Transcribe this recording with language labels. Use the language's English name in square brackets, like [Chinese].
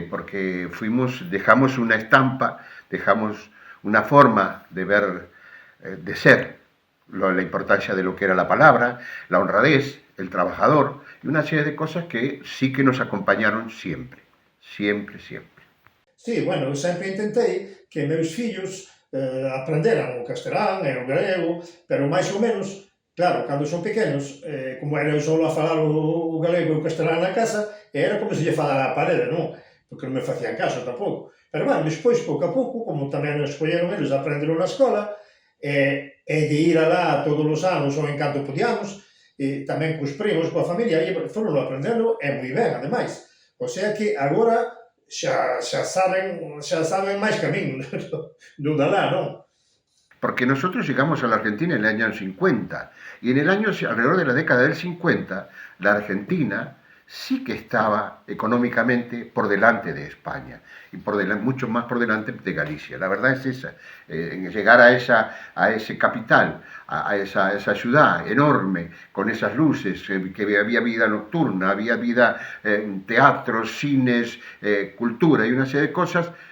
[Spanish] Porque dejamos una estampa, dejamos una forma de ver, de ser, la importancia de lo que era la palabra, la honradez, el trabajador, y una serie de cosas que sí que nos acompañaron siempre, siempre, siempre. [Galician] Sí, bueno, eu sempre intentei que meus fillos aprenderan o castelán e o galego, pero máis ou menos, claro, cando son pequenos, como era eu solo a falar o galego e o castelán na casa, era como se lle falara a parede, non? Porque non me facían caso tampouco. Pero, bueno, despois, pouco a pouco, como tamén nos escolleron eles, aprenderon na escola, e de ir alá todos os anos ou en canto podíamos, tamén cos primos, coa familia, e foron aprendendo, e moi ben, ademais. O sea que agora xa saben máis que a min do dalá, non? [Spanish] Porque nosotros llegamos a la Argentina en el año 50, y en el año, alrededor de la década del 50, la Argentina sí que estaba económicamente por delante de España, y mucho más por delante de Galicia. La verdad es esa, llegar a ese capital, a esa ciudad enorme, con esas luces, que había vida nocturna, había vida, teatros, cines, cultura y una serie de cosas.